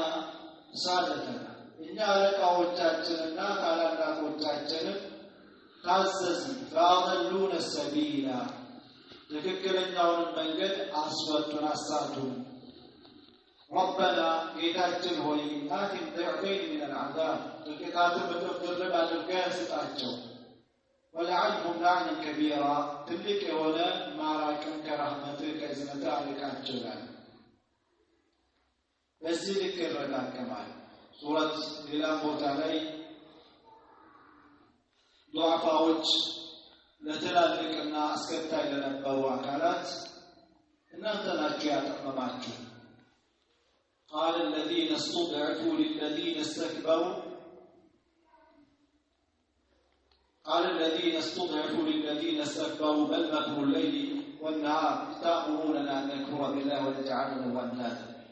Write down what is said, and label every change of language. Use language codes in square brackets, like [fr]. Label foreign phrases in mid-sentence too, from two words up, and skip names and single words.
[am] ሳደተና እኛ አለቃዎቻችንና ታላላቆቻችንን ታዘዝን [ar] فأضلونا سبيلا [am] ትክክለኛውን መንገድ አስወጡን አሳቱን ربنا ጌታችን ሆይ [ar] آتهم ضعفين من العذاب [am] ጥቂታቱን በተደረበ አድርገህ ስጣቸው [ar] ولعنهم لعنا كبيرا [am] ትልቅ የሆነ ማራቅን ከረህመትህ ከእዝነትህ አርቃቸው ይላል። በዚህ ልክ ይረጋገማል። ሱረት ሌላ ቦታ ላይ ዱዓፋዎች ለትላልቅና አስከታይ ለነበሩ አካላት እናንተ ናችሁ ያጠመማችሁ [ar] قال الذين استضعفوا للذين استكبروا بل مكر الليل والنهار تأمروننا أن نكفر بالله ونجعل له أندادا